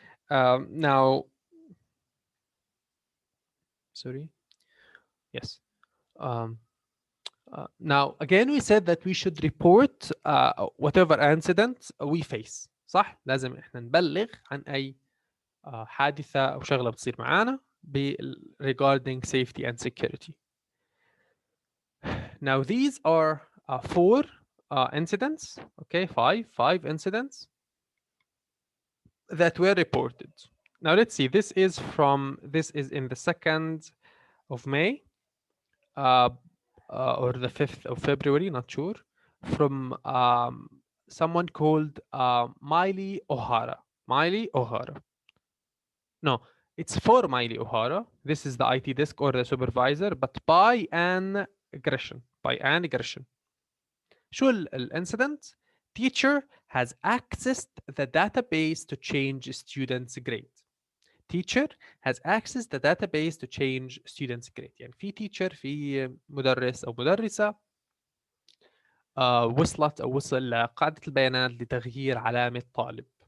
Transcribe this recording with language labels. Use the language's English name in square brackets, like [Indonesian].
[English] Now, sorry. Yes. Now, again, we said that we should report whatever incident we face. [Arabic] صح؟ لازم إحنا نبلغ عن أي حادثة أو شغلة بتصير معانا [English] regarding safety and security. Now, these are 4 incidents. Okay, 5 incidents. that were reported. Now let's see. This is in the 2nd of May, or the 5th of February, not sure, from someone called Miley O'Hara. Miley O'Hara. No, it's for Miley O'Hara. This is the IT desk or the supervisor, but by Anne Gresham. By Anne Gresham. [Arabic] شو الانسيدنت؟ [English] Teacher has accessed the database to change students' grade. Teacher has accessed the database to change students' grade. [Arabic] يعني في teacher، في مدرس أو مدرسة وصلت أو وصل لقاعدة البيانات لتغيير علامة طالب.